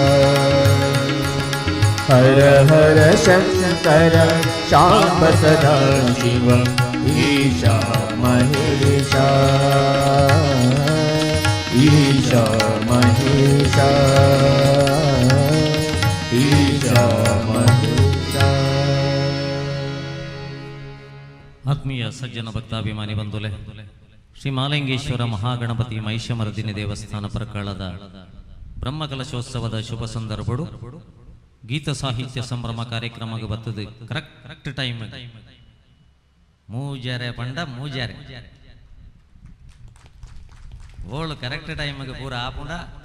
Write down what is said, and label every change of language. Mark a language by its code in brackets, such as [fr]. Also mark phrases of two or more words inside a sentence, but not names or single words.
[sa] ಹರ ಹರ ಶಂಕರ ಶಾಂಬ ಸದಾ ಶಿವ ಈಶಾ ಮಹೇಶ. ಈಶಾ ಮಹೇಶ ಈಶಾ ಮಹೇಶ. [tcy] ಆತ್ಮೀಯ ಸಜ್ಜನ ಭಕ್ತಾಭಿಮಾನಿ ಬಂಧುಲೆ, ಶ್ರೀ ಮಾಲಿಂಗೇಶ್ವರ ಮಹಾಗಣಪತಿ ಮಹಿಷಮರ್ದಿನಿ ದೇವಸ್ಥಾನ ಪ್ರಕರಣದ ಬ್ರಹ್ಮಕಲಶೋತ್ಸವದ ಶುಭ ಸಂದರ್ಭಗಳು ಗೀತ ಸಾಹಿತ್ಯ ಸಂಭ್ರಮ ಕಾರ್ಯಕ್ರಮಕ್ಕೆ ಬರ್ತದೆ [en] correct time [tcy] ಮೂಜಾರೆ ಪಂಡ ಮೂಜಾರೆ ಓಳು [en] correct time [tcy] ಪೂರ ಆಪುಂಡ